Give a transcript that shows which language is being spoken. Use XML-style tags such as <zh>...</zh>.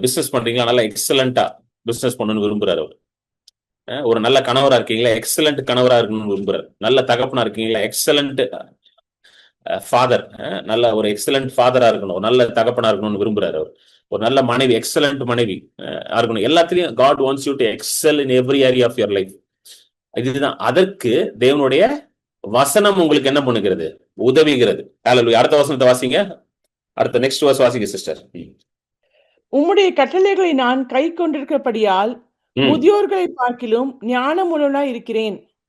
<ta>Business பண்றீங்களா, நல்லா எக்ஸலண்டா business பண்ணணும்னு விரும்புறாரு அவர். ஒரு நல்ல கணவரா இருக்கீங்களா, எக்ஸலண்ட் கணவரா இருக்கணும்னு விரும்புறாரு. நல்ல தகப்பனா இருக்கீங்களா, எக்ஸலண்ட் ஃபாதர், நல்ல ஒரு எக்ஸலண்ட் ஃபாதரா இருக்கணும், நல்ல தகப்பனா இருக்கணும்னு விரும்புறாரு அவர். ஒரு நல்ல மனைவி, எக்ஸலண்ட் மனைவி இருக்கணும்.</ta> <en>எல்லாத்திலையும் God wants you to excel in every area of your life.</en> <ta>இதுதான். அதற்கு தேவனுடைய வசனம் உங்களுக்கு என்ன பண்ணுகிறது? உதவிகிறது. ஹல்லேலூயா. அடுத்த வசனத்தை வாசிங்க. அடுத்த நெக்ஸ்ட் வர்ஸ் வாசிங்க சிஸ்டர். உம்முடைய கட்டளைகளை நான் கை கொண்டிருக்கிறபடியால் முதியோர்களை பார்க்கிலும் ஞானமுள்ளவனா இருக்கிறேன்.</ta>